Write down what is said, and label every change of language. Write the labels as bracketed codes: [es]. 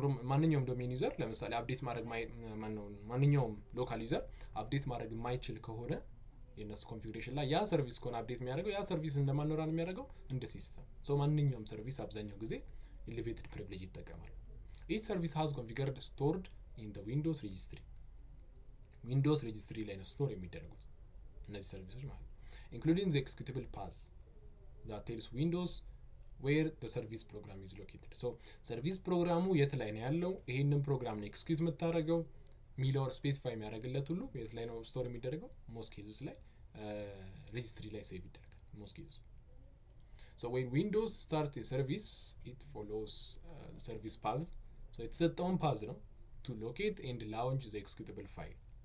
[am] ማንኛውም ዶሜን ዩዘር ለምሳሌ አፕዴት ማድረግ ማንኛውም ሎካል ዩዘር አፕዴት ማድረግ የማይችል ከሆነ የነሱ ኮንፊግሬሽን ላይ ያ ሰርቪስ ከሆነ አፕዴት የሚያደርገው ያ ሰርቪስ እንደማን ነው ራን የሚያደርገው? እንደ ሲስተም። ሶ ማንኛውም ሰርቪስ አብዛኛው ጊዜ ኤሌቬትድ ፕሪቪሌጅ ይጠቀማል። [en] each service has configured stored in the windows registry [am] ላይ ነው ስቶር የሚደረጉት እነዚህ ሰርቪሶች ማለት ነው። [en] including the executable path that tells windows where the service program is located. [am] so ሰርቪስ ፕሮግራሙ የት ላይ ነው ያለው፣ ይሄንን ፕሮግራም ነው ኤክስኪዩት የምታደርገው ሚለውን ስፔሲፋይ የሚያደርግለት ሁሉ የት ላይ ነው ስቶር የሚደረገው? ሞስት ኬዝስ ላይ ሬጂስትሪ ላይ ሴቭ ይደረጋል ሞስት ኬዝስ። [en] so when windows start a service it follows the service path። so የተሰጠውን ፓዝ ነው to locate and launch the executable file።